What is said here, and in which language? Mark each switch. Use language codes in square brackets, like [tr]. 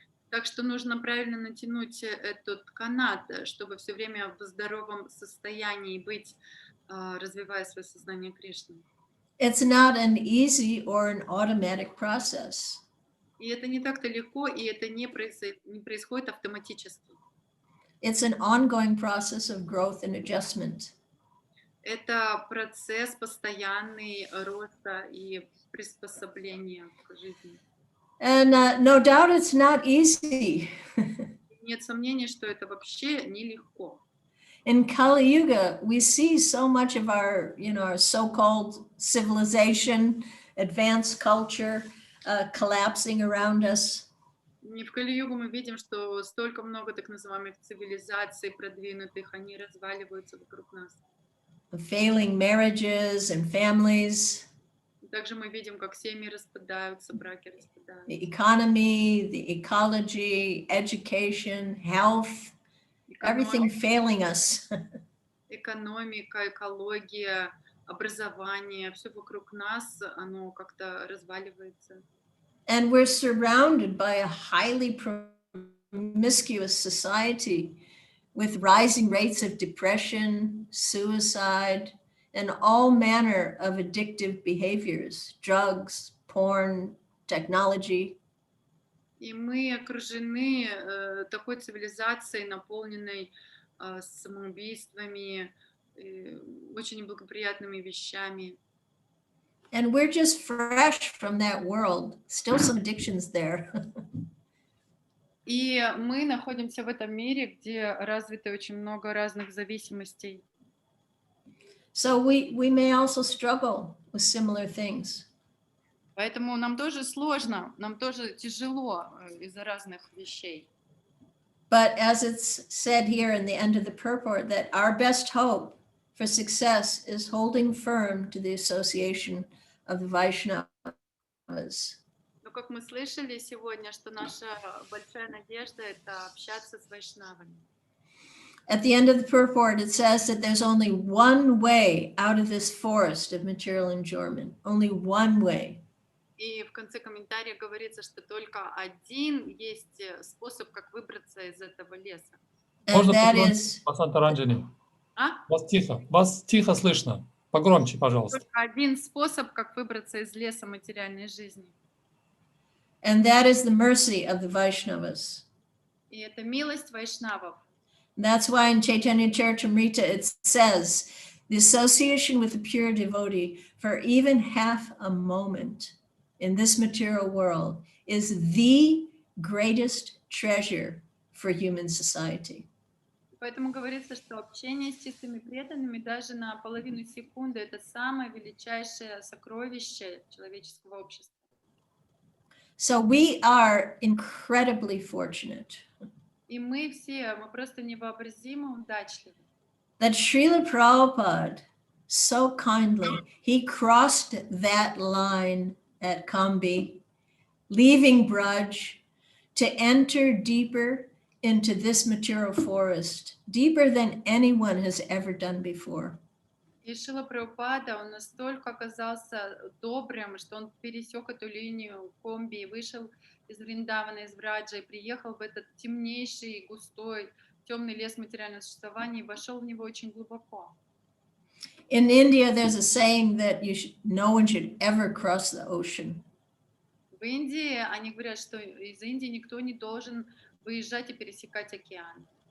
[ru] Так что нужно правильно натянуть этот канат, чтобы все время в здоровом состоянии быть, развивая свое сознание Кришны. [en] It's not an easy or an automatic process. [ru] И это не так-то легко, и это не происходит автоматически. [en] It's an ongoing process of growth and adjustment. [ru] Это процесс постоянный роста и приспособления к жизни. [en] And no doubt it's not easy. [ru] Нет сомнений, что это вообще нелегко. [en] In Kali-yuga, we see so much of our, you know, our so-called civilization, advanced culture collapsing around us. [ru] И в Кали-югу мы видим, что столько много так называемых цивилизаций продвинутых, они разваливаются вокруг нас. [en] Failing marriages and families. [ru] Также мы видим, как семьи распадаются, браки распадаются. [en] The economy, the ecology, education, health, everything failing us. [ru] Экономика, экология, образование, все вокруг нас, оно как-то разваливается. [en] And we're surrounded by a highly promiscuous society with rising rates of depression, suicide, and all manner of addictive behaviors, drugs, porn, technology. [ru] И мы окружены такой цивилизацией, наполненной самоубийствами, очень неблагоприятными вещами. [en] And we're just fresh from that world. Still some addictions there. [ru] И мы находимся в этом мире, где развито очень много разных зависимостей. [en] So we may also struggle with similar things. [ru] Поэтому нам тоже сложно, нам тоже тяжело из-за разных вещей. [en] But as it's said here in the end of the purport, that our best hope for success is holding firm to the association of the Vaishnavas. [ru] Но как мы слышали сегодня, что наша большая надежда — это общаться с вайшнавами. [en] At the end of the purport, it says that there's only one way out of this forest of material enjoyment. Only one way. [ru] И в конце комментария говорится, что только один есть способ, как выбраться из этого леса. [en] And that is... Пасантаранджани. [ru] А? Вас тихо слышно. Погромче, пожалуйста. Только один способ, как выбраться из леса материальной жизни. [en] And that is the mercy of the Vaishnavas. [ru] И это милость вайшнавов. [en] That's why in Chaitanya Charitamrita it says, the association with the pure devotee for even half a moment in this material world is the greatest treasure for human society. [ru] Поэтому говорится, что общение с чистыми преданными даже на половину секунды — это самое величайшее сокровище человеческого общества. [en] So we are incredibly fortunate [ru] И мы просто невообразимо удачливы. [en] that Srila Prabhupada so kindly, he crossed that line at Kambi, leaving Braj to enter deeper into this material forest, deeper than anyone has ever done before. [ru] И Шрила Прабхупада, он настолько оказался добрым, что он пересек эту линию комби и вышел из Вриндавана, из Браджа, и приехал в этот темнейший, густой, темный лес материального существования и вошел в него очень глубоко. [en] In India, there's a saying that no one should ever cross the ocean. [ru] В Индии они говорят, что из Индии никто не должен выезжать и пересекать океан.